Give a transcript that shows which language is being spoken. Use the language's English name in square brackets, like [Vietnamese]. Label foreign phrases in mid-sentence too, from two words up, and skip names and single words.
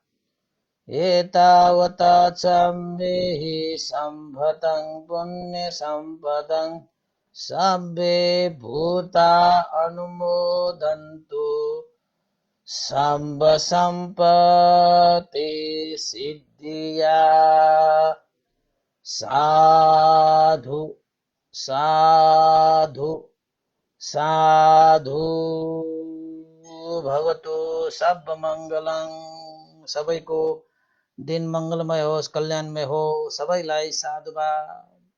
[Sanskrit] एतावता च मे हि सम्भतं पुण्य सम्पदं सर्वे भूता अनुमोदन्तु सर्व सम्पत्ति सिद्धिया साधु साधु साधु भवतु सब मंगलं। [Nepali] सबैको दिन मंगलमय होस्, कल्याणमय हो। सबैलाई साधुवाद।